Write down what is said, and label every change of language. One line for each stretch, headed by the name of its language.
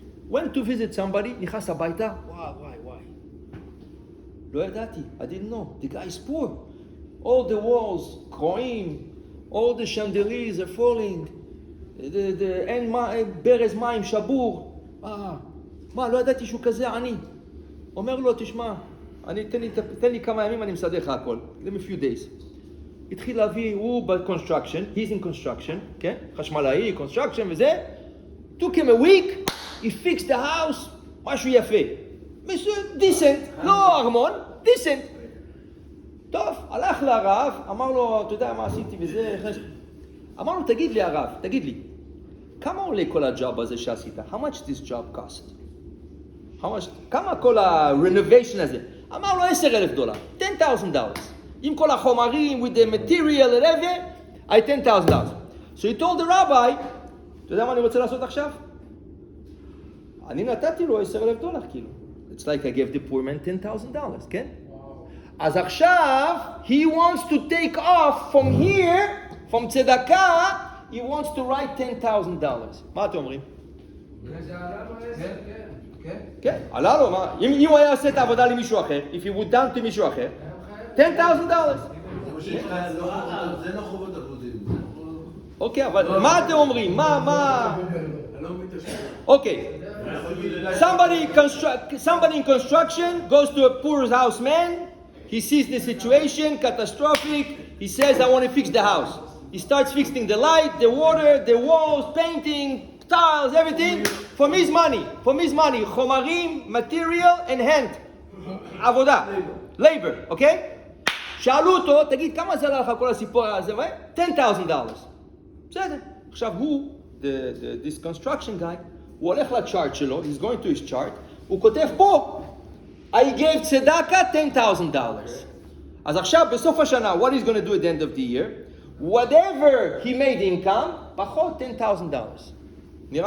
English: Went to visit somebody,
Hebrew: נכנס הביתה,
English: why?
Hebrew: לא ידעתי,
English: I didn't know. The guy is poor. All the walls,
Hebrew: קרועים,
English: all the chandeliers are falling,
Hebrew: אין ברז מים שבור. לא ידעתי שהוא כזה עני. אומר לו, תשמע, תן לי כמה ימים, אני מסדר לך הכל.
English: Give me a few days.
Hebrew: התחיל להביא, הוא ב-construction,
English: he's in construction,
Hebrew: כן? חשמלאי, construction וזה.
English: took him a week, he fixed the house,
Hebrew: משהו יפה.
English: decent,
Hebrew: לא ארמון,
English: decent.
Hebrew: טוב, הלך לרב, אמר לו, אתה יודע מה עשיתי וזה, אמר לו, תגיד לי הרב, תגיד לי, כמה עולה כל הג'וב הזה שעשית?
English: How much this job cost?
Hebrew: כמה כל ה-renovation הזה? אמר לו $10,000, $10,000. עם כל החומרים,
English: with the material and everything, I $10,000. So he told the rabbi,
Hebrew: אתה יודע מה אני רוצה לעשות עכשיו? אני נתתי לו $10,000, כאילו.
English: It's like I gave the poor man $10,000,
Hebrew: כן? אז עכשיו,
English: he wants to take off from here, from tzedakah, he wants to write $10,000.
Hebrew: מה אתם אומרים? כן, עלה לו, מה? אם הוא היה עושה את העבודה למישהו אחר,
English: if he would done to
Hebrew: מישהו אחר, $10,000. זה לא חובות אבודים. אוקיי, אבל מה אתם אומרים? מה? אוקיי.
English: Somebody in construction goes to a poor house man, he sees the situation, catastrophic, he says, I want to fix the house. He starts fixing the light, the water, the walls, painting, tiles, everything, from his money, חומרים, material and hand, עבודה, labor, okay?
Hebrew: שאלו אותו, תגיד, כמה זה עלה לך כל הסיפור הזה? $10,000. בסדר. עכשיו הוא,
English: this construction guy,
Hebrew: הוא הולך לצ'ארט שלו,
English: he's going to his chart,
Hebrew: הוא כותב פה,
English: I gave tzedakah $10,000.
Hebrew: אז עכשיו, בסוף השנה,
English: what he's going to do at the end of the year, whatever he made income, פחות $10,000.